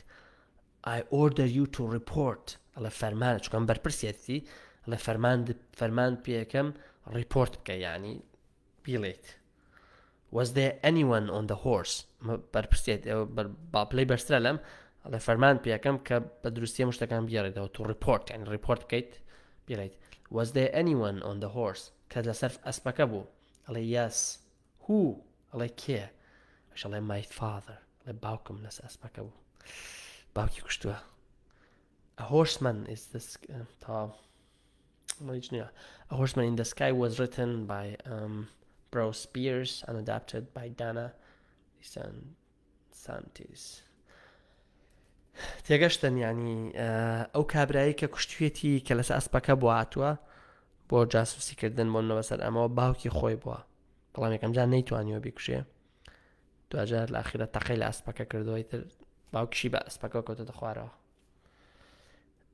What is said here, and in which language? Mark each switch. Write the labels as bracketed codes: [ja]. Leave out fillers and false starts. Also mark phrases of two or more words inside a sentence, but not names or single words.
[en] I order you to report [ckb] ئەڵێ فەرمانە چکەم بەرپرسێتی ئەڵێ فەرمان پێەکەم report بکە ینی بیڵێت. [en] Was there anyone on the horse [ckb] بەرپرسێت باپلەی بەرسرە لەم ئەڵێ فەرمان پێەکەم کە بە دروستی هەموو شتەکان بیێڕێتەوە [en] to report [ckb] ینی report بکەیت بیڵێت. [en] Was there anyone on the horse [ckb] کە لەسەر ئەسپەکە بوو ئەڵێ [en] yes who [ckb] ئەڵێ کێ ئەڵێ [en] my father [ckb] ئەڵێ باوکم لەسەر ئەسپەکە بوو باوکی کوشتووە. [en] A horseman is this A Horseman in the Sky was written by Bruce Spears and adapted by Dana DeSantis. [ckb] تێگەشتن ینی ئەو کابرایی کە کوشتوێتی کە لەسەر ئەسپەکە بوو هاتووە بۆ جاسوسیکردن بۆنەوە سەر ئەمەوە باوکی خۆی بووە بەڵام یەکەم جار نەیتوانیوە بیکوشێ دوجار لە ئاخرە تەقەی لە ئەسپەکە کردەوەی تر باوکیشی بە ئەسپەکە کەوتەتە خوارەوە.